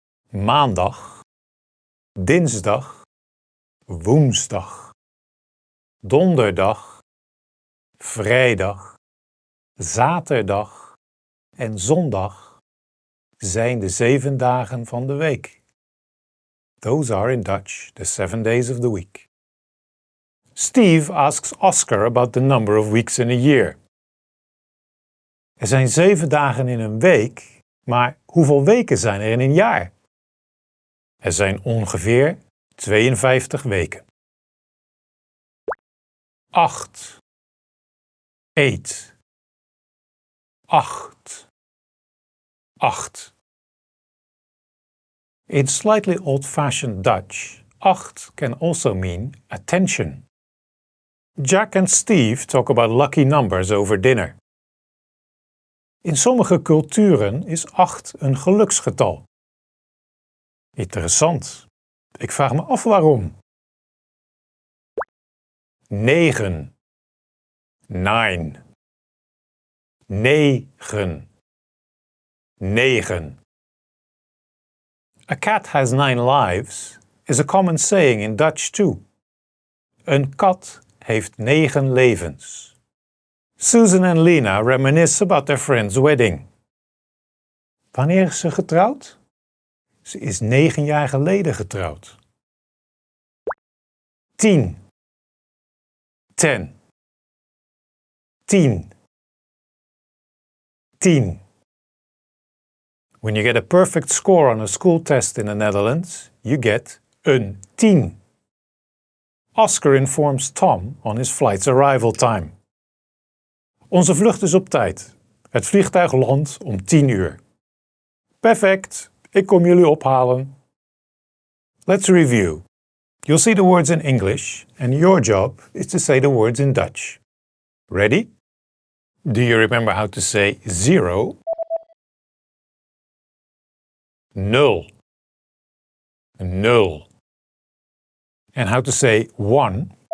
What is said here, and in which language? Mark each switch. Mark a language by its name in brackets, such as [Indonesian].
[Dutch] Maandag, dinsdag, woensdag, donderdag, vrijdag, zaterdag en zondag zijn de 7 dagen van de week. [English] Those are in Dutch the 7 days of the week. Steve asks Oscar about the number of weeks in a year. [Dutch] Er zijn 7 dagen in een week, maar hoeveel weken zijn er in een jaar? Er zijn ongeveer 52 weken. 8. 8. 8. 8. [English] In slightly old-fashioned Dutch, 8 can also mean attention. Jack and Steve talk about lucky numbers over dinner. [Dutch] In sommige culturen is 8 een geluksgetal. Interessant. Ik vraag me af waarom. 9. 9. 9. 9. [English] A cat has 9 lives is a common saying in Dutch too. [Dutch] Een kat heeft 9 levens. Susan en Lena [English] reminisce about their friend's wedding. [Dutch] Wanneer is ze getrouwd? Ze is 9 jaar geleden getrouwd. 10. 10. 10. [English] 10. When you get a perfect score on a school test in the Netherlands, you get een 10. Oscar informs Tom on his flight's arrival time. [Dutch] Onze vlucht is op tijd. Het vliegtuig landt om 10 uur. Perfect, ik kom jullie ophalen. [English] Let's review. You'll see the words in English and your job is to say the words in Dutch. Ready? Do you remember how to say 0? 0. 0. And how to say 1?